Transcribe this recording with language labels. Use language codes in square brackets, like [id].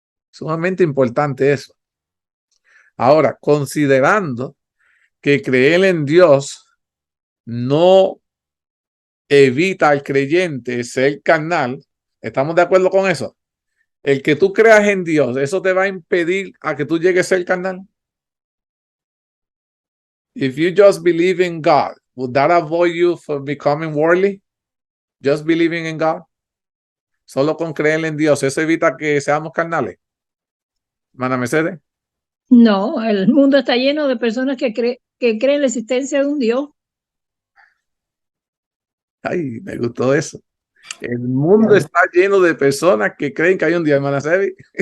[es] Sumamente importante eso. Ahora, considerando que creer en Dios no evita al creyente ser carnal, ¿estamos de acuerdo con eso? El que tú creas en Dios, ¿eso te va a impedir a que tú llegues a ser carnal? [en] If you just believe in God, would that avoid you from becoming worldly? Just believing in God. [es] Solo con creer en Dios, ¿eso evita que seamos carnales? Hermana Mercedes. No, el mundo está lleno de personas que creen en la existencia de un Dios. Ay, me gustó eso. El mundo está lleno de personas que creen que hay un Dios, hermana Sebi.